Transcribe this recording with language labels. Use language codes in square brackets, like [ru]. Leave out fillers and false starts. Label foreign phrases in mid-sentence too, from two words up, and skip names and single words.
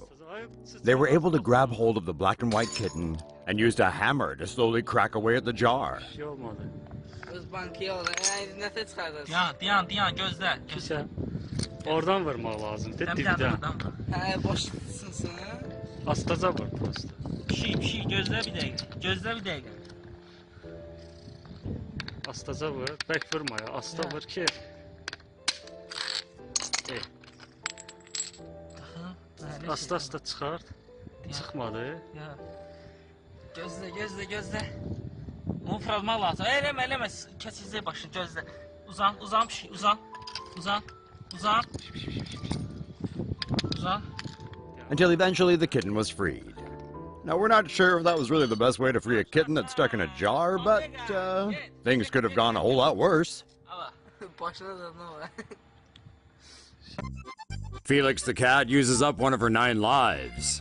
[en] They were able to grab hold of the black and white kitten and used a hammer to slowly crack away at the jar. [az] Oradan vurmaq lazımdır, dibdən. Hə, başlasın. Astaca vur, prosta. Pişik, gözlə bir dəqiqə. Gözlə bir dəqiqə. Astaca vur, bək vurma ya, asta vur ki. Asta çıxart. Çıxmadı. Gözlə. Onu fırlatmaq lazım. Eləmə, kəsizlik başını gözlə. Uzan pişik, uzan. [en] Until eventually the kitten was freed. Now, we're not sure if that was really the best way to free a kitten that's stuck in a jar, but things could have gone a whole lot worse. Felix the cat uses up one of her 9 lives.